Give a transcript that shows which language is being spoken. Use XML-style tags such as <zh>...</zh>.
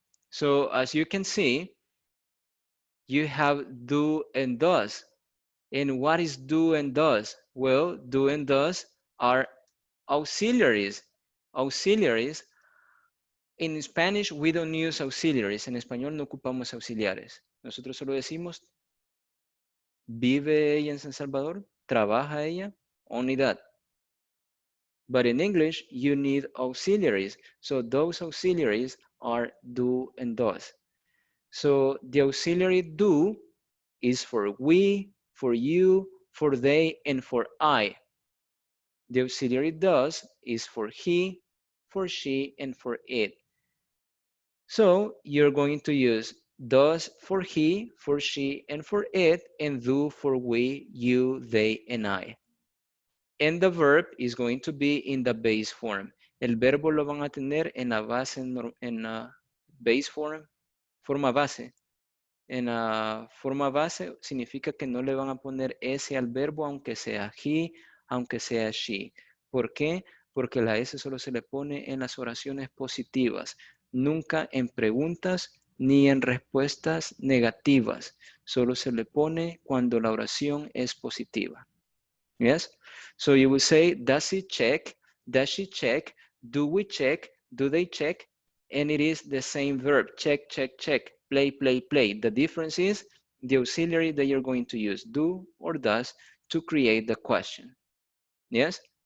<en>So as you can see, you have do and does. And what is do and does? Well, do and does are auxiliaries. Auxiliaries. In Spanish, we don't use auxiliaries.</en> <es>En español no ocupamos auxiliares. Nosotros solo decimos, ¿vive ella en San Salvador? ¿Trabaja ella?</es> <en>Only that. But in English, you need auxiliaries. So those auxiliaries are do and does. So the auxiliary do is for we, for you, for they, and for I. The auxiliary does is for he, for she, and for it. So you're going to use does for he, for she, and for it, and do for we, you, they, and I. And the verb is going to be in the base form.</en> <es>El verbo lo van a tener en la base, en la base form, forma base. En la forma base significa que no le van a poner S al verbo aunque sea he, aunque sea she. ¿Por qué? Porque la S solo se le pone en las oraciones positivas, nunca en preguntas ni en respuestas negativas. Solo se le pone cuando la oración es positiva.</es> <en>Yes? So you will say, does he check? Does she check? Do we check? Do they check? And it is the same verb, check, check, check, play, play, play. The difference is the auxiliary that you're going to use, do or does, to create the question. Yes?</en>